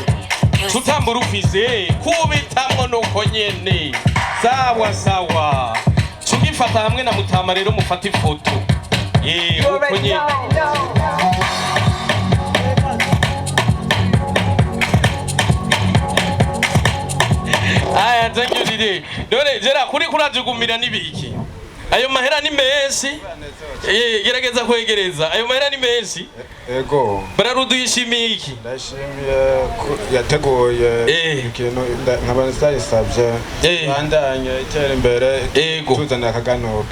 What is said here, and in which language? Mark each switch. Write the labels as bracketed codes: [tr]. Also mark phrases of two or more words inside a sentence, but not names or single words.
[rn] Tutambura ufise kubitamwo nuko nyene. Sawa. Tugifata hamwe na Mutama rero mufata ifoto. Uko nyene. Aya [en] thank you [rn] Dide. Dore Jera kuri kurajugumira nibiki. Ayo mahera ni menshi. Gerageza kwegereza. Ayo mahera ni menshi. Ego. Bararudu yishimiye iki? Ndashimiye yateguye ikintu nk'abantu savye. Bandanye itera imbere. Tuzana akaganuke.